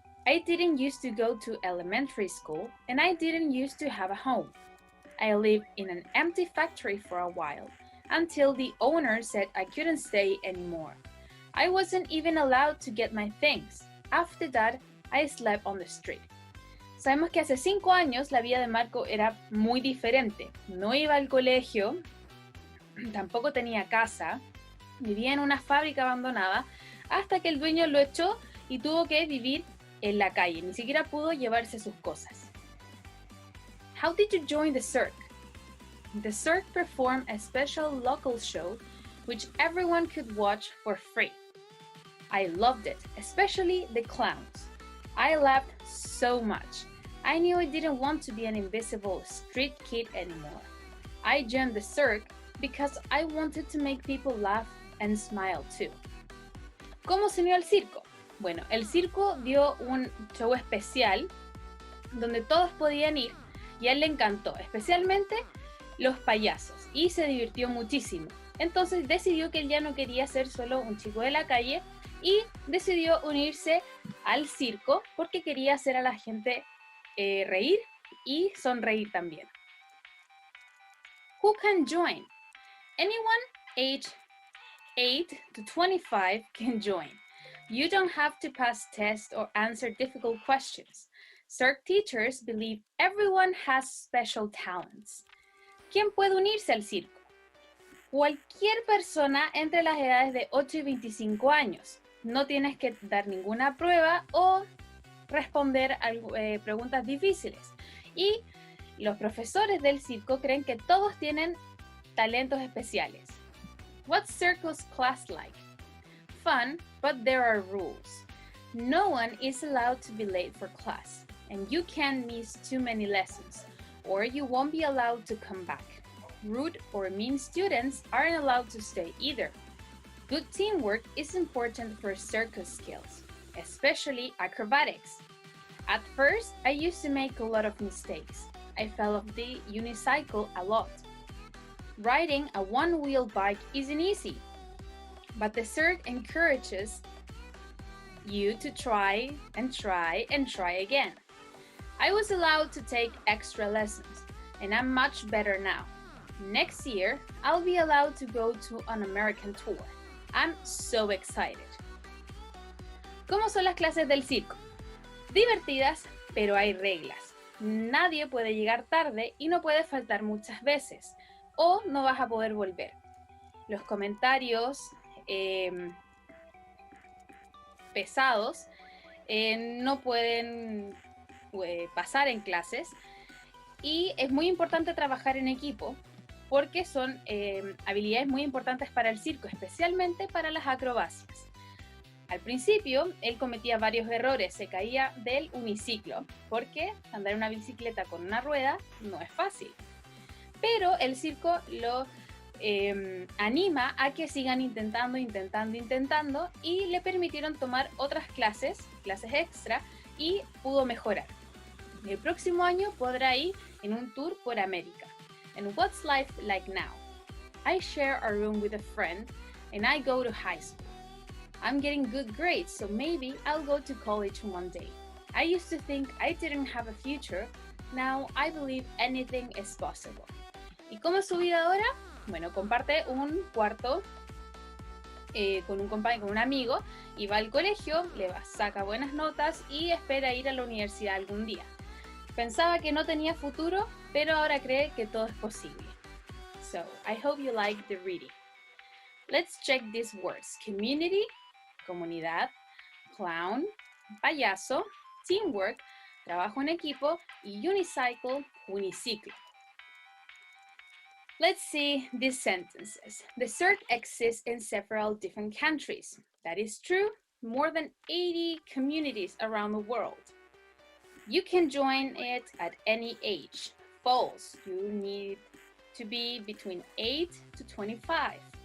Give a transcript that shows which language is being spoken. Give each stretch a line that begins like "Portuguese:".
English: I didn't used to go to elementary school, and I didn't used to have a home. I lived in an empty factory for a while, until the owner said I couldn't stay anymore. I wasn't even allowed to get my things. After that, I slept on the street.
Spanish: Sabemos que hace 5 años la vida de Marco era muy diferente. No iba al colegio, tampoco tenía casa, vivía en una fábrica abandonada, hasta que el dueño lo echó y tuvo que vivir en la calle. Ni siquiera pudo llevarse sus cosas.
English: How did you join the cirque? The cirque performed a special local show which everyone could watch for free. I loved it, especially the clowns. I laughed so much. I knew I didn't want to be an invisible street kid anymore. I joined the cirque because I wanted to make people laugh and smile too.
Spanish: ¿Cómo se unió al circo? Bueno, el circo dio un show especial donde todos podían ir y a él le encantó, especialmente los payasos, y se divirtió muchísimo. Entonces decidió que él ya no quería ser solo un chico de la calle y decidió unirse al circo porque quería hacer a la gente reír y sonreír también.
English: Who can join? Anyone aged 8 to 25 can join. You don't have to pass tests or answer difficult questions. Cirque teachers believe everyone has special talents.
Spanish: ¿Quién puede unirse al circo? Cualquier persona entre las edades de 8 y 25 años. No tienes que dar ninguna prueba o responder a preguntas difíciles. Y los profesores del circo creen que todos tienen talentos especiales.
English: What's circus class like? Fun, but there are rules. No one is allowed to be late for class, and you can't miss too many lessons, or you won't be allowed to come back. Rude or mean students aren't allowed to stay either. Good teamwork is important for circus skills, especially acrobatics. At first, I used to make a lot of mistakes. I fell off the unicycle a lot. Riding a one-wheel bike isn't easy, but the cirque encourages you to try and try and try again. I was allowed to take extra lessons, and I'm much better now. Next year, I'll be allowed to go to an American tour. I'm so excited.
Spanish: ¿Cómo son las clases del circo? Divertidas, pero hay reglas. Nadie puede llegar tarde y no puede faltar muchas veces, o no vas a poder volver. Los comentarios pesados no pueden pasar en clases, y es muy importante trabajar en equipo porque son habilidades muy importantes para el circo, especialmente para las acrobacias. Al principio, él cometía varios errores, se caía del uniciclo, porque andar en una bicicleta con una rueda no es fácil. Pero el circo lo anima a que sigan intentando, y le permitieron tomar otras clases extra, y pudo mejorar. El próximo año podrá ir en un tour por América.
English: And what's life like now? I share a room with a friend and I go to high school. I'm getting good grades, so maybe I'll go to college one day. I used to think I didn't have a future. Now I believe anything is possible.
Spanish: ¿Y cómo es su vida ahora? Bueno, comparte un cuarto con un amigo y va al colegio, saca buenas notas y espera ir a la universidad algún día. Pensaba que no tenía futuro, pero ahora cree que todo es posible.
English: So, I hope you like the reading. Let's check these words.
Spanish: Community, comunidad, clown, payaso, teamwork, trabajo en equipo, y unicycle, uniciclo.
English: Let's see these sentences. The CERT exists in several different countries. That is true. More than 80 communities around the world. You can join it at any age. False. You need to be between 8 to 25.